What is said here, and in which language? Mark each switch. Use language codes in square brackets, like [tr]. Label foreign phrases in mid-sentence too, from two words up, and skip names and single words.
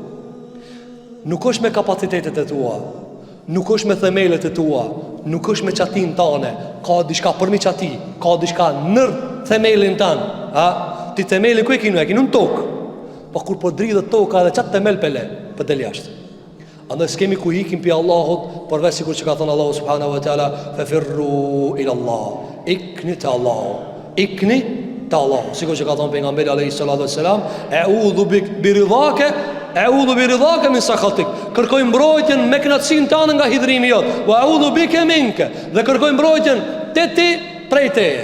[sq] nuk është me kapacitetet e tua, nuk është me themelet e tua, nuk është me qatin tane, ka dishka përmi qati, ka dishka nër themelin tanë, ti themelin ku e kinu në tokë, pa kur për dridhe toka edhe qatë themel pele, për del jashtë. Andaj s'kemi ku hikim për Allahut, përveç sikur që ka thonë Allahu [ar] سبحانه وتعالى, ففروا إلى الله, [sq] ikni të Allah, sikur që ka thonë pejgamberi [ar] عليه الصلاة والسلام, أعوذ برضاك من سخطك, [sq] kërkoj mbrojtjen me kënaqësinë tënde nga hidhrimi jot, [ar] وأعوذ بك منك, [sq] dhe kërkoj mbrojtjen te ti prej teje.